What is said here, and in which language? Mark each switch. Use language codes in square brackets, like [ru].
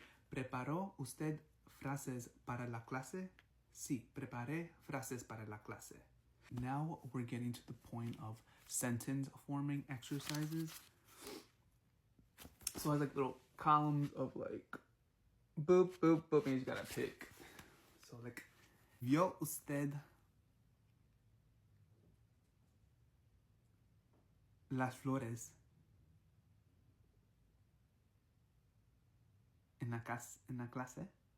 [es] ¿Preparó usted frases para la clase? Sí, preparé frases para la clase. [en] Now we're getting to the point of sentence forming exercises. So I has, like, little columns of, like, boop, boop, boop, and you just gotta pick. [es] So, like, ¿vio usted las flores en la clase?